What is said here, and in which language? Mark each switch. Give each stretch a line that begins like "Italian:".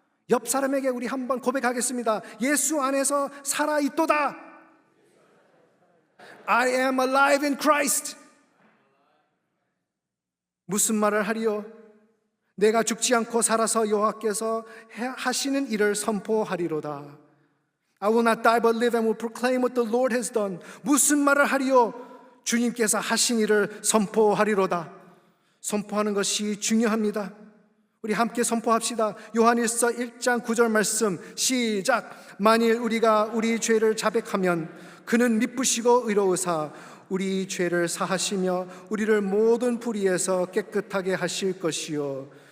Korean: 옆 사람에게 우리 한번 고백하겠습니다. 예수 안에서 살아있도다.
English: I am alive in Christ.
Korean: 무슨 말을 하리요? 내가 죽지 않고 살아서 여호와께서 하시는 일을 선포하리로다.
English: I will not die but live and will proclaim what the Lord has done.
Korean: 무슨 말을 하리요? 주님께서 하신 일을 선포하리로다. 선포하는 것이 중요합니다. 우리 함께 선포합시다. 요한일서 1장 9절 말씀 시작. 만일 우리가 우리 죄를 자백하면 그는 미쁘시고 의로우사 우리 죄를 사하시며 우리를 모든 불의에서 깨끗하게 하실 것이요.